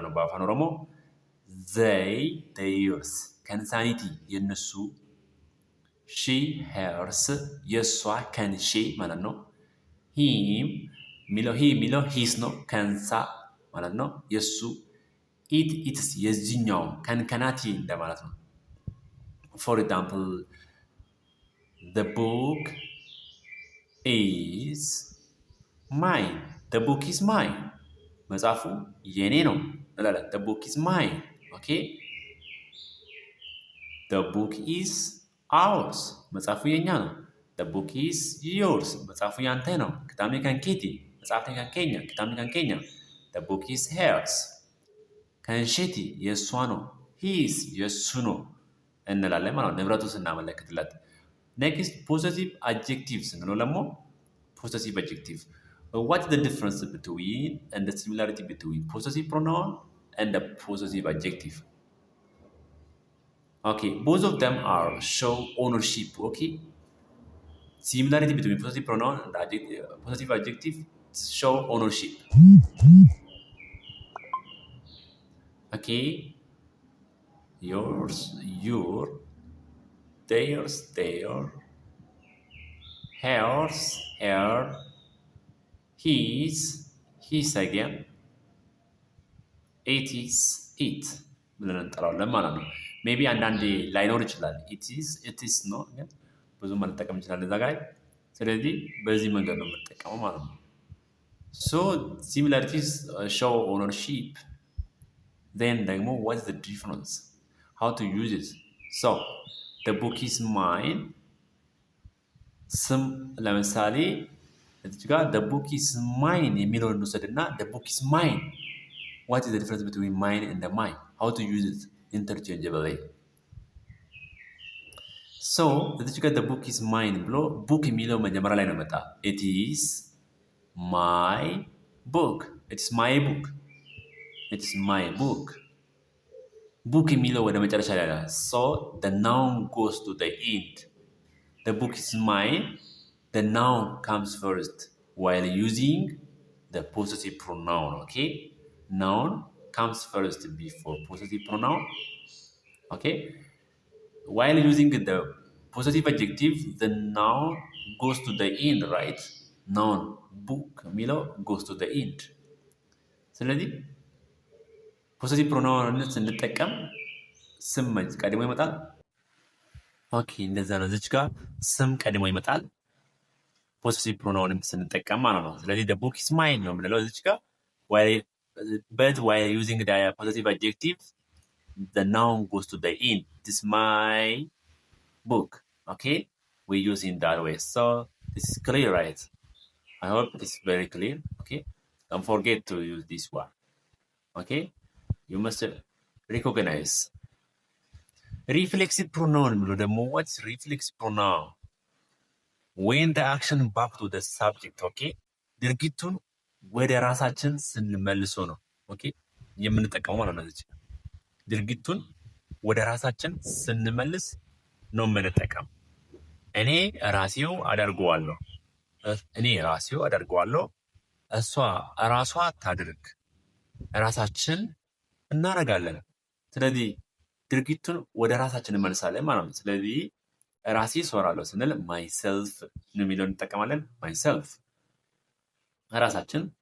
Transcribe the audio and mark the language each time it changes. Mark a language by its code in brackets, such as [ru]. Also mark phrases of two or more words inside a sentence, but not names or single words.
[am] ነው በአፋን ኦሮሞ [en] they yours [am] ከንሳኒቲ የነሱ [en] she hers [am] የእሷ ከንሼ ማለት ነው ሂም ሚለው ሂስ ነው ከንሳ ማለት ነው የእሱ [en] it its [am] የዚህኛው ከንከናቲ እንደማለት ነው [en] for example the book is mine the book is mine [am] መጽሐፉ የኔ ነው እንላለን [en] the book is mine okay the book is ours [am] መጽሐፉ የኛ ነው [en] the book is yours [am] መጽሐፉ ያንተ ነው [om] ክታሜ ከንኬቲ [en] መጽሐፍቴ ከንኬኛ [om] ክታሜ ከንኬኛ [en] the book is hers [am] ከንሼቲ የእሷ ነው [en] his [am] የእሱ ነው እንላለን ማለት ነው ንብረቱ ስናመለክትለት [en] next possessive adjectives [am] ስንለው ደግሞ [en] possessive adjective what is the difference between and the similarity between possessive pronoun and the possessive adjective okay both of them are show ownership okay similarity between possessive pronoun and possessive adjective show ownership okay yours your theirs their hers her his again it is it [am] ብለን እንጠራዋለን ማለት ነው ሜቢ አንዳንዴ ላይኖር ይችላል [en] it is [am] ነው ግን ብዙ መጠቀም እንችላለን እዛ ጋር ስለዚህ በዚህ መንገድ ነው የምንጠቀመው ማለት ነው [en] so similarities show ownership then ደግሞ what is the difference how to use it so the book is mine [am] ስም ለምሳሌ እዚህ ጋር [en] the book is mine [am] የሚለውን እንውሰድና [en] the book is mine what is the difference between mine and the mine how to use it interchangeably so [am] እዚህ ጋር [en] the book is mine ብሎ book [am] የሚለው መጀመሪያ ላይ ነው መጣ [en] it is my book it is my book it is my book book [am] የሚለው ወደ መጨረሻ ላይ ነው [en] so the noun goes to the end the book is mine the noun comes first while using the possessive pronoun okay noun comes first before possessive pronoun okay while using the possessive adjective the noun goes to the end right noun book [am] የሚለው [en] goes to the end [am] ስለዚህ [en] possessive pronoun [am] ስንጠቀም ስም ቀድሞ ይመጣል ኦኬ እንደዛ ነው እዚህ ጋር ስም ቀድሞ ይመጣል ፖሰሲቭ ፕሮናውንም ስንጠቀም ማለት ነው ስለዚህ [en] the book is mine [am] ነው የምንለው እዚህ ጋር [en] while using the possessive adjective the noun goes to the end this is my book okay we use in that way so this is clear right I hope this is very clear okay don't forget to use this one okay you must recognize reflexive pronoun [am] ብሎ ደግሞ [en] what's reflexive pronoun when the action back to the subject okay [am] ድርጊቱን ወደ ራሳችን ስንመልሶ ነው ኦኬ የምንጠቀመው ማለት ነው እዚህ ድርጊቱን ወደ ራሳችን ስንመልስ ነው የምንጠቀመው እኔ ራሴው አደርገዋለሁ እሷ ራሷ ታድርግ ራሳችን እናረጋለን ስለዚህ ድርጊቱን ወደ ራሳችን እንመልሳለን ማለት ነው ስለዚህ ራሴ እሰራለሁ ስንል myself ነው የሚለውን እንጠቀማለን myself ራሳችን